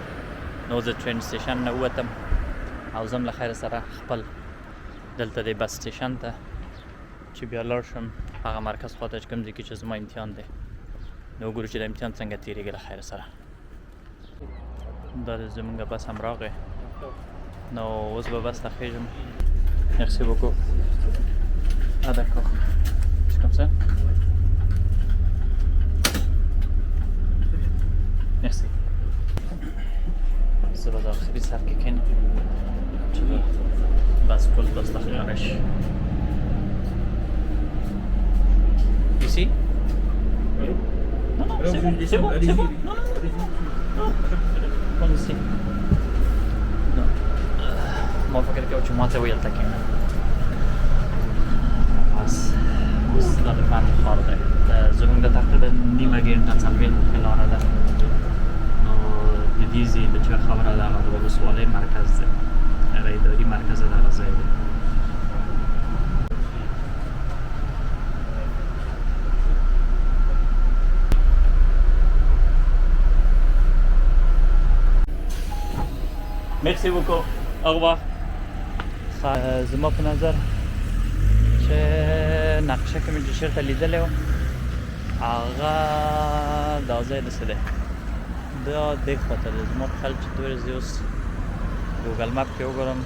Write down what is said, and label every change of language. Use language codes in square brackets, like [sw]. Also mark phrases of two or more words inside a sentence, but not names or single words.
[ps] نو زه [en] train station [ps] نه ووتم او ځم له خیر سره خپل دلته د [en] bus station [ps] ته چې بیا لاړ شم هغه مرکز خواته چې کوم ځای کې چې زما امتحان دی. نو وګورو چې د امتحان څنګه تېرېږي له خیر سره. دا زمونږ بس هم راغی، نو اوس به بس ته خیژم. [fr] Merci beaucoup. Ah d'accord. C'est comme ça? Merci. [ps] زه به د آخري سر کې کښېنم چې د بس ټول بس ته ښکاره شي. [fr] Ici? Non, non, c'est bon, c'est bon, c'est bon. Non, non, non. Prends ici. Non. [ps] ما فکر کوم چې ما ته ویل ته کښېنم. بس اوس دا د فن ښار دی. زموږ د تقریبا نیمه ګنټه څلوېښت دقیقې لاره ده. نو د دې ځای د چا خبره ده هغه د ولسوالۍ مرکز دی، هغه اداري مرکز د هغه ځای دی. [fr] Merci beaucoup. Au revoir. [ps] زما په نظر چې نقشه کې مې چې چېرته لیدلی وه هغه دا ځای داسې دی، دا دې خواته دی. زما په خیال چې دوی زه اوس ګوګل مپ کې وګورم.